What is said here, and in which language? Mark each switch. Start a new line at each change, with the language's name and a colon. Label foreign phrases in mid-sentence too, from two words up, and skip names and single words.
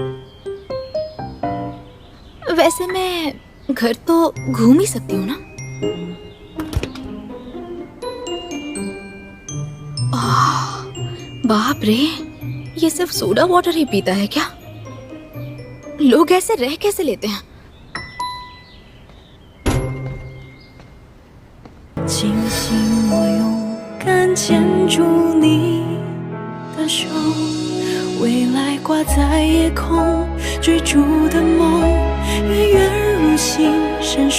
Hindi: वैसे मैं घर तो घूम ही सकती हूँ ना। बाप रे, ये सिर्फ
English: soda water
Hindi: ही पीता है क्या? लोग ऐसे रह कैसे लेते हैं?
Chinese: 庆幸我勇敢牵住你的手，未来挂在夜空，追逐的梦，跃跃如星闪烁。